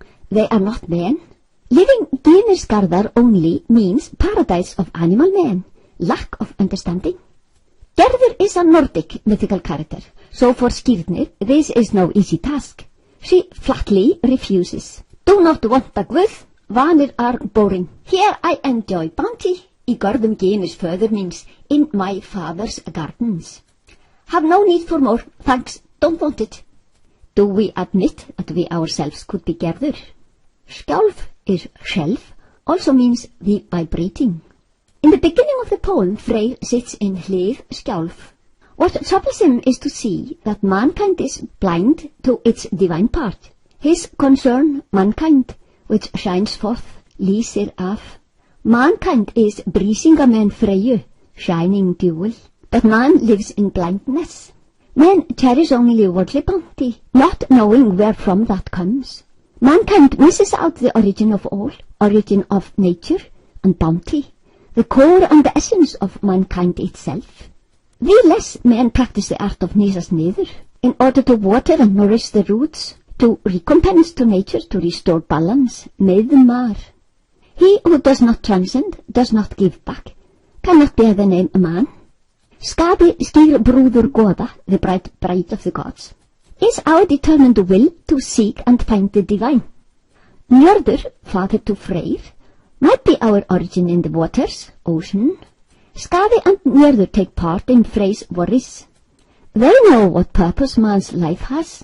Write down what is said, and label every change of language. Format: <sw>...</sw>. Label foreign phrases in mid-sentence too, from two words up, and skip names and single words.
<en>They are not men. Living Gymisgarðar only means paradise of animal men, lack of understanding. Gerður is a Nordic mythical character, so for Skírnir this is no easy task. She flatly refuses. Do not want a guð, vanir are boring. Here I enjoy bounty.</en> <is>Í görðum Gymis</is> <en>further means in my father's gardens. Have no need for more, thanks, don't want it. Do we admit that we ourselves could be Gerður? Skjálf is shelf, also means the vibrating. In the beginning of the poem, Freyr sits in hlið skjálf. What troubles him is to see that mankind is blind to its divine part. His concern, mankind, which shines forth,</en> <is>lýsir af.</is> <en>Mankind is brísingamenn Freyju, shining jewel, but man lives in blindness. Men cherish only worldly bounty, not knowing where from that comes. Mankind misses out the origin of all, origin of nature and bounty, the core and the essence of mankind itself. The less men practice the art of</en> <is>nísast niður,</is> <en>in order to water and nourish the roots, to recompense to nature, to restore balance, meðmar. He who does not transcend, does not give back, cannot bear the name man.</en> <is>Skaði skýr brúður goða,</is> <en>the bright bride of the gods, is our determined will to seek and find the divine. Njörður, father to Freyr, might be our origin in the waters, ocean. Skaði and Njörður take part in Freyr's worries. They know what purpose man's life has.</en>